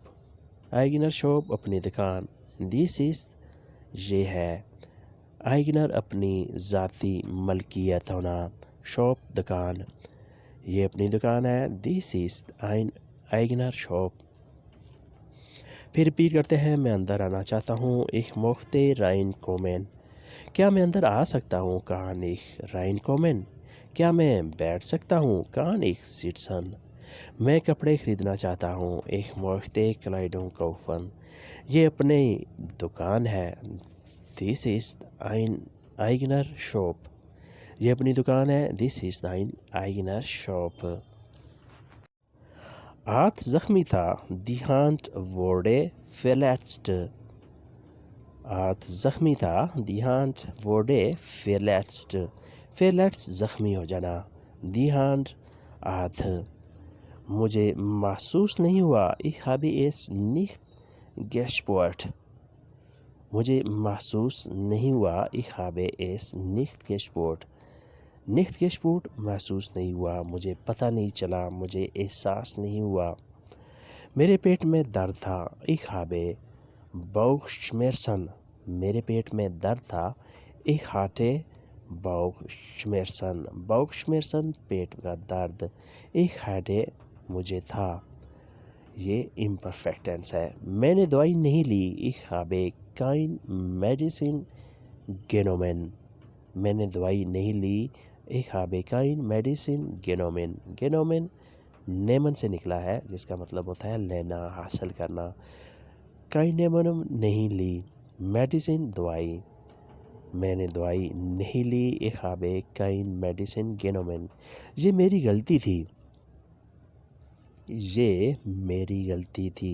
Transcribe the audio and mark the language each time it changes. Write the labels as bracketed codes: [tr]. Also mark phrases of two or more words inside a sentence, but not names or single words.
[de] eigener Shop [ur] اپنی دکان، [de] dies ist [ur] یہ ہے، eigener اپنی ذاتی ملکیت ہونا، shop دکان۔ یہ اپنی دکان ہے، [de] dies ist eigener Shop۔ [ur] پھر ریپیٹ کرتے ہیں، میں اندر آنا چاہتا ہوں، [de] ich möchte reinkommen۔ [ur] کیا میں اندر آ سکتا ہوں، [de] kann ich reinkommen۔ [ur] کیا میں بیٹھ سکتا ہوں، [de] kann ich sitzen۔ [ur] میں کپڑے خریدنا چاہتا ہوں، [de] ich möchte Kleidung kaufen۔ [ur] یہ اپنی دکان ہے، [de] dies ist eigener Shop۔ [ur] یہ اپنی دکان ہے، [de] dies ist eigener Shop۔ [ur] ہاتھ زخمی تھا، [de] die Hand wurde verletzt۔ [ur] ہاتھ زخمی تھا، [de] die Hand wurde verletzt۔ [ur] verletzt زخمی ہو جانا، [de] die Hand ہاتھ۔ [ur] مجھے محسوس نہیں ہوا، [de] ich habe es nicht gespürt۔ [ur] مجھے محسوس نہیں ہوا، [de] ich habe es nicht gespürt۔ nicht gespürt [ur] محسوس نہیں ہوا، مجھے پتہ نہیں چلا، مجھے احساس نہیں ہوا۔ میرے پیٹ میں درد تھا، [de] ich habe Bauchschmerzen۔ [ur] میرے پیٹ میں درد تھا، [de] ich hatte Bauchschmerzen [ur] پیٹ کا درد. [de] Ich hatte [ur] مجھے تھا. یہ [en] imperfect tense [ur] ہے. میں نے دوائی نہیں لی. [de] Ich habe kein Medicine genommen. [ur] میں نے دوائی نہیں لی. [de] Ich habe kein Medicine genommen. genommen nehmen [ur] سے نکلا ہے جس کا مطلب ہوتا ہے لینا، حاصل کرنا. keinen نہیں لی. میڈیسن دوائی. میں نے دوائی نہیں لی. [de] Ich habe kein Medicine genommen. [ur] یہ میری غلطی تھی. یہ میری غلطی تھی.